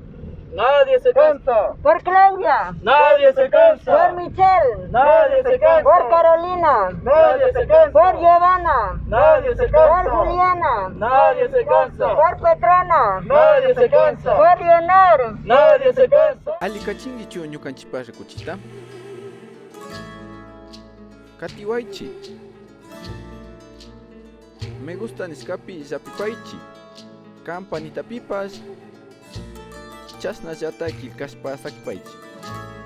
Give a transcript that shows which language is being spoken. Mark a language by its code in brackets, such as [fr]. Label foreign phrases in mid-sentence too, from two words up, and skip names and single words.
[es] Nadie se cansa. Por Claudia. Nadie se cansa. Por Michelle. Nadie se cansa. Por Carolina. Nadie se cansa. Por Giovanna. Nadie se cansa. Por Juliana. Nadie se cansa. Por Petrona. Nadie se cansa. Por Leonor. Nadie se cansa. [qu] Alicachinguichu ñukanchikpa rikuchita katiwaychi [es] me gusta [qu] niscapi llapipaychi. Campanita pipas chasnallata kilkashpa sakipaychi.